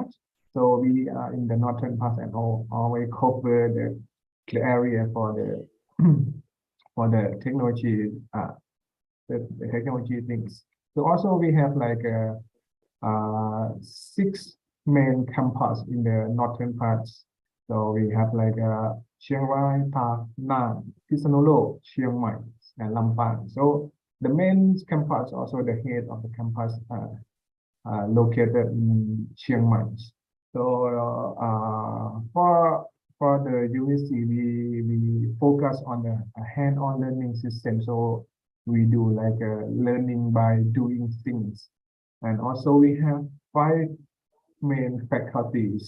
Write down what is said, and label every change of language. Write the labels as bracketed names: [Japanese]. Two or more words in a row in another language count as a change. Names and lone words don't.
[English] So we are in the northern part and always cover the area for the for the technology the technology things. So also we have like 6 main campus in the northern parts. So we have like Chiang Rai, Pa Nang, Phitsanulok, Chiang Mai, and Lampang. So the main campus, also the head of the campus, located in Chiang Mai. So for the university, we focus on the hand-on learning system. So we do like learning by doing things, and also we have 5 main faculties.